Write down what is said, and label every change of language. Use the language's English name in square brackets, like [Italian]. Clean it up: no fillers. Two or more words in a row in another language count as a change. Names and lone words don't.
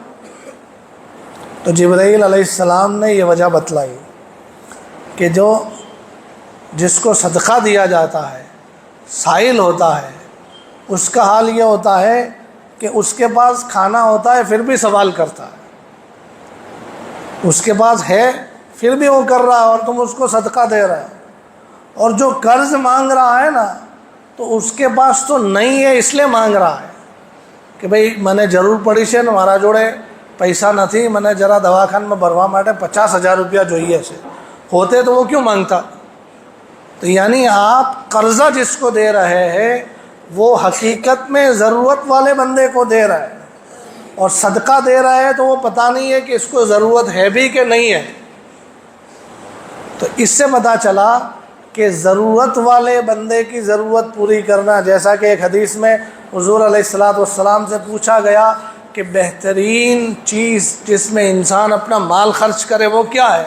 [Urdu] تو جبرائیل علیہ السلام نے یہ وجہ بتلائی کہ جس کو صدقہ دیا جاتا ہے، سائل ہوتا ہے، اس کا حال یہ ہوتا ہے کہ اس کے پاس کھانا ہوتا ہے پھر بھی سوال کرتا ہے، اس کے پاس ہے پھر بھی وہ کر رہا ہے اور تم اس کو صدقہ دے رہے ہو، اور جو قرض مانگ رہا ہے نا تو اس کے پاس تو نہیں ہے اس لیے مانگ رہا ہے کہ بھئی میں نے ضرور پڑی [Gujarati] છે ને મારા જોડે પૈસા નથી, મને જરા દવાખાનામાં ભરવા માટે 50,000 રૂપિયા જોઈએ છે, [Urdu] ہوتے تو وہ کیوں مانگتا؟ تو یعنی آپ قرضہ جس کو دے رہے ہیں وہ حقیقت میں ضرورت والے بندے کو دے رہا ہے، اور صدقہ دے رہا ہے تو وہ پتہ نہیں ہے کہ اس کو ضرورت ہے بھی کہ نہیں ہے۔ تو اس سے پتہ چلا کہ ضرورت والے بندے کی ضرورت پوری کرنا، جیسا کہ ایک حدیث میں حضور علیہ السلام سے پوچھا گیا کہ بہترین چیز جس میں انسان اپنا مال خرچ کرے وہ کیا ہے؟